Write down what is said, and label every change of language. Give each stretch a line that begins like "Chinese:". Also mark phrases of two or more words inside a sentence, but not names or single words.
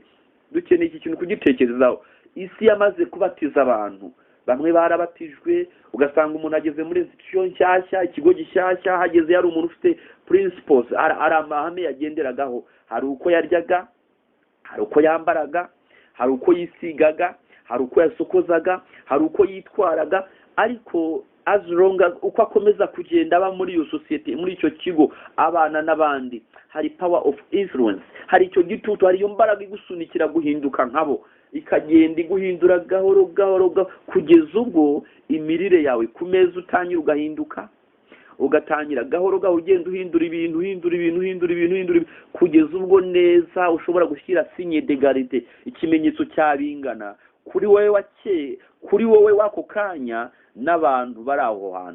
Kinyarwanda: Dukeneye iki kintu kugitekerezaho. Isi yamaze kubatiza abantu, bamwe barabatijwe, ugasanga umuntu ageze muri institution nshyashya, ikigo gishyashya, hageze yari umuntu ufite principles, ari amahame yagenderagaho. Hari uko yaryaga, hari uko yambaraga, hari uko yisigaga, hari uko yasokozaga, hari uko yitwaraga. Ariko
English: as long as
Kinyarwanda: uko akomeza kugenda aba muri iyo society, muri icyo kigo, abana n'abandi, hari
English: power of influence,
Kinyarwanda: hari icyo gitutu, hari iyo mbaraga igusunikira guhinduka nkabo, ikagenda iguhindura gahoro kugeza ubwo imirire yawe ku meza utangira ugahinduka, ugatangira gahoro ugenda uhindura ibintu kugeza ubwo neza ushobora gushyira
French: signe d'égalité,
Kinyarwanda: ikimenyetso cyabingana kuri wowe wako kanya n'abantu bari aho hantu.